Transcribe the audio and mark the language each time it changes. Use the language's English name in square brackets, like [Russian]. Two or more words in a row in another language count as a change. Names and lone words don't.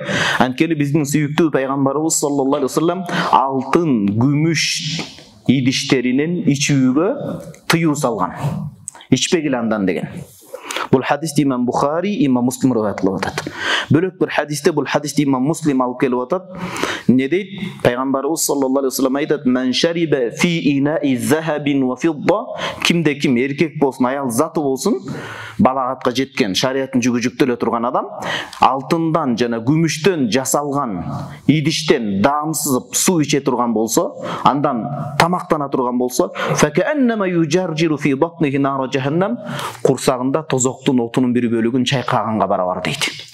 [Kyrgyz] Анткени биздин сүйүктүү пайгамбарыбыз [Arabic] صلى الله عليه وسلم [Kyrgyz] алтын, күмүш идиштеринен ичүүгө тыюу салган. Ичпегиле андан деген. Бул хадисти имам Бухари, имам Муслим риваят кылып атат. Бөлөк бир хадисте бул хадисти имам Муслим алып келип атат. Не дейт? Пайгамбарыбыз [Arabic] صلى الله عليه وسلم [Kyrgyz] айтат: [Arabic] "من شرب في إناء ذهب وفضة", [Kyrgyz] кимде ким, эркек болсун, аял заты болсун, балагатка жеткен, шариаттын жүгү жүктөлө турган адам, алтындан жана күмүштөн жасалган идиштен даамсызып суу иче турган болсо, андан тамактана турган болсо, [Arabic] فكأنما يجرجر في بطنه نار جهنم, [Kyrgyz] курсагында тозоктун отунун бир бөлүгүн чайкаганга барабар дейт.